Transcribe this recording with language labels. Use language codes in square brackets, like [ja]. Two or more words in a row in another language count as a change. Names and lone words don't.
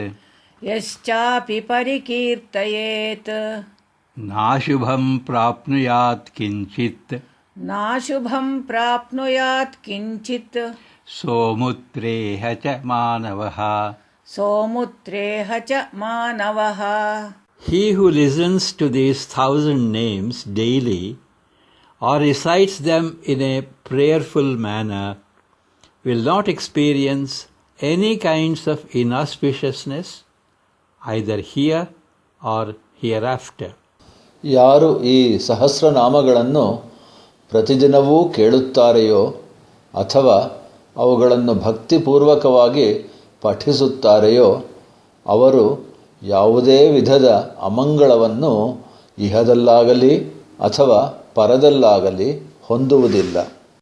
[sa] ಯಶ್ಚಾಪಿ ಪರಿಕೀರ್ತಯೇತ್ ನಾಶುಭಂ ಪ್ರಾಪ್ನುಯಾತ್ ಕಿಂಚಿತ್ ನಾಶುಭಂ ಪ್ರಾಪ್ನುಯಾತ್ ಕಿಂಚಿತ್ ಸೋಮುತ್ರೇಹ ಚ ಮಾನವಃ ಸೋಮುತ್ರೇಹ ಚ ಮಾನವಃ. [en] He who listens to these 1,000 names daily or recites them in a prayerful manner will not experience any kinds of inauspiciousness either here or hereafter. [kn] ಯಾರು ಈ ಸಹಸ್ರನಾಮಗಳನ್ನು ಪ್ರತಿದಿನವೂ ಕೇಳುತ್ತಾರೆಯೋ ಅಥವಾ ಅವುಗಳನ್ನು ಭಕ್ತಿಪೂರ್ವಕವಾಗಿ ಪಠಿಸುತ್ತಾರೆಯೋ ಅವರು ಯಾವುದೇ ವಿಧದ ಅಮಂಗಳವನ್ನು ಇಹದಲ್ಲಾಗಲಿ ಅಥವಾ ಪರದಲ್ಲಾಗಲಿ ಹೊಂದುವುದಿಲ್ಲ.